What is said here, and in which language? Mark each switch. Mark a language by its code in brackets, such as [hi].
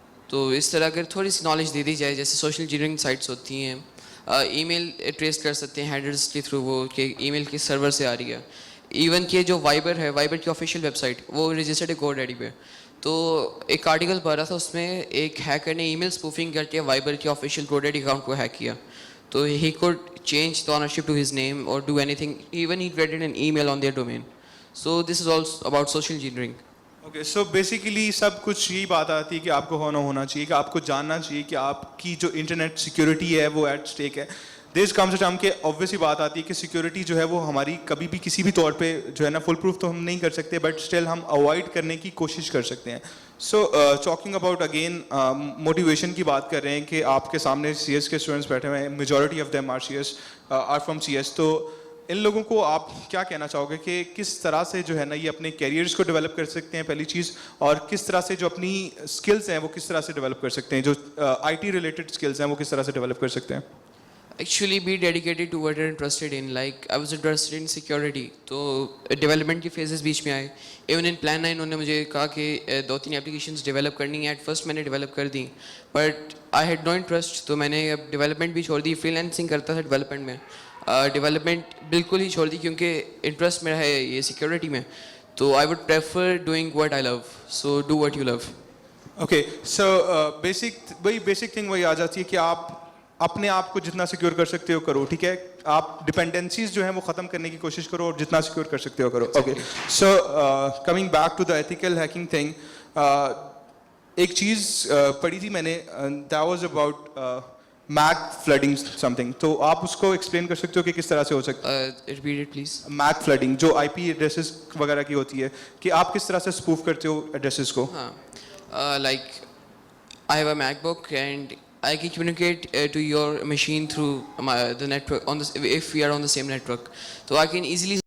[hi] तो इस तरह अगर थोड़ी सी नॉलेज दे दी जाए, जैसे सोशल इंजीनियरिंग साइट्स होती हैं, ईमेल ट्रेस कर सकते हैं हेडर्स के थ्रू वो कि ईमेल किस सर्वर से आ रही है. इवन कि जो वाइबर है, वाइबर की ऑफिशियल वेबसाइट वो रजिस्टर्ड है GoDaddy पे. तो एक आर्टिकल पढ़ रहा था, उसमें एक हैकर ने ईमेल स्पूफिंग करके वाइबर के ऑफिशियल GoDaddy अकाउंट को हैक किया. तो [en] he could change the ownership to his name or do anything. Even he created an email on their domain. So this is also about social engineering. Okay, so basically [hi] सब कुछ यही बात आती है कि आपको होना चाहिए कि आपको जानना चाहिए कि आपकी जो इंटरनेट सिक्योरिटी है वो एट स्टेक है. [en] this comes to term [hi] के ऑब्वियस ही बात आती है कि सिक्योरिटी जो है वो हमारी कभी भी किसी भी तौर पे जो है ना फुल प्रूफ तो हम नहीं कर सकते, बट स्टिल हम अवॉइड करने की कोशिश कर सकते हैं. So talking about again motivation की बात कर रहे हैं कि आपके सामने CS के स्टूडेंट्स बैठे हुए हैं, [en] majority of them are from CS, [hi] तो इन लोगों को आप क्या कहना चाहोगे कि किस तरह से जो है ना ये अपने कैरियर्स को डेवलप कर सकते हैं पहली चीज़, और किस तरह से जो अपनी स्किल्स हैं वो किस तरह से डेवलप कर सकते हैं, जो IT रिलेटेड स्किल्स हैं वो किस तरह से डेवलप कर सकते हैं? [en] Actually be dedicated to what you're interested in. Like I was interested in security, [hi] तो डेवलपमेंट की फेजेस बीच में आए. इवन इन प्लान 9 उन्होंने मुझे कहा कि 2-3 एप्लीकेशंस डेवलप करनी है. एट फर्स्ट मैंने डेवलप कर दी, [en] but I had no interest, [hi] तो मैंने अब डेवलपमेंट भी छोड़ दी. फ्रीलांसिंग करता था डेवलपमेंट में, डेवलपमेंट बिल्कुल ही छोड़ दी क्योंकि इंटरेस्ट मेरा है ये सिक्योरिटी में. तो [en] I would prefer doing what I love, so do what you love. [hi] Okay, so basic thing वही आ जाती है कि आप अपने आप को जितना सिक्योर कर सकते हो करो, ठीक है, आप डिपेंडेंसीज जो हैं वो ख़त्म करने की कोशिश करो और जितना सिक्योर कर सकते हो करो. [en] okay, so coming back to the ethical hacking thing, [hi] एक चीज़ पढ़ी थी मैंने, [en] that was about MAC flooding something, [hi] तो आप उसको एक्सप्लेन कर सकते हो कि किस तरह से हो सकता है? [en] Repeat it please. [hi] Mac flooding जो IP एड्रेसेस वगैरह की होती है, कि आप किस तरह से स्पूफ करते हो एड्रेसेस को? हाँ, [en] Like I have a MacBook and I can communicate to your machine through the network on this, if we are on the same network. So I can easily